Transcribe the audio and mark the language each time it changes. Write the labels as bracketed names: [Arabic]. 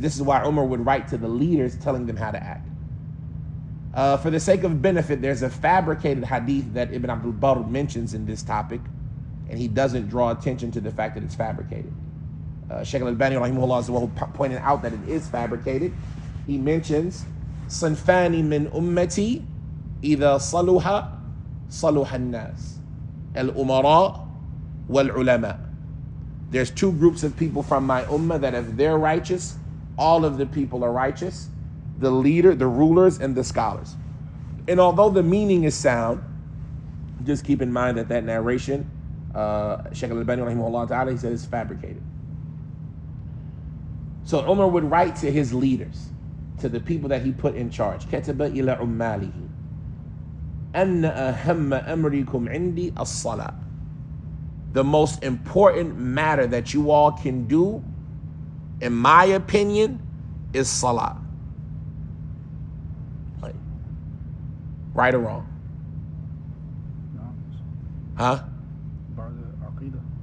[English] This is why Umar would write to the leaders telling them how to act. For the sake of benefit, there's a fabricated hadith that Ibn Abdul Barr mentions in this topic, and he doesn't draw attention to the fact that it's fabricated. Shaykh al-Albani rahimahullah is the one who pointed out that it is fabricated. He mentions [Arabic] صنفان من أمتي إذا صلح صلح الناس الأمراء والعلماء. [English] There's two groups of people from my ummah that if they're righteous, all of the people are righteous, the leader, the rulers, and the scholars. And although the meaning is sound, just keep in mind that narration, Shaykh al-Albani rahimahullah ta'ala, he said it's fabricated. So Umar would write to his leaders, to the people that he put in charge. [Arabic] كتب إلى عماله أن أهم أمركم عندي الصلاة. [English] The most important matter that you all can do, in my opinion, is salah. Right or wrong? No. Huh? [Arabic] بعد العقيدة.